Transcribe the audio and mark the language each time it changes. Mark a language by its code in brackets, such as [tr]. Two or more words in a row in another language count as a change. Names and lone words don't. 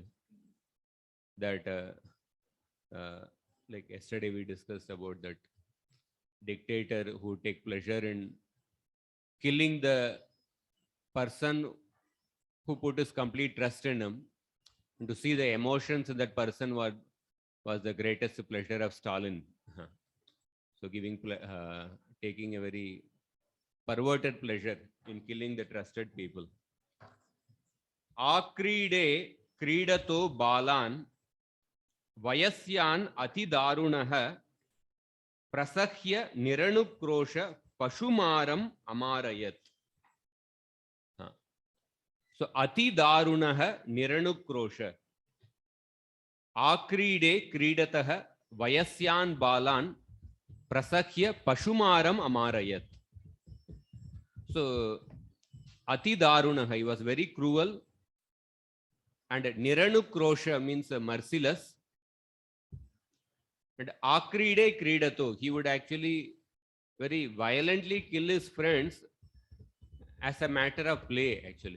[en] That like yesterday we discussed about that dictator who take pleasure in killing the person who put his complete trust in him, and to see the emotions in that person was the greatest pleasure of Stalin. So taking a very perverted pleasure in killing the trusted people. [sa] अक्रीडे क्रीडतो बालान् वयस्यान् अति दारुणः प्रसह्य निरनुक्रोश पशुमारम् अमारयत्. So अति दारुणः निरनुक्रोश. अक्रीडे क्रीडतः वयस्यान् बालान् प्रसह्य पशुमारम् अमारयत्. So अति दारुणः, [en] he was very cruel, and niranukrosha means merciless. And [sa] अक्रीडे क्रीडतो, [en] he would actually very violently kill his friends as a matter of play, actually.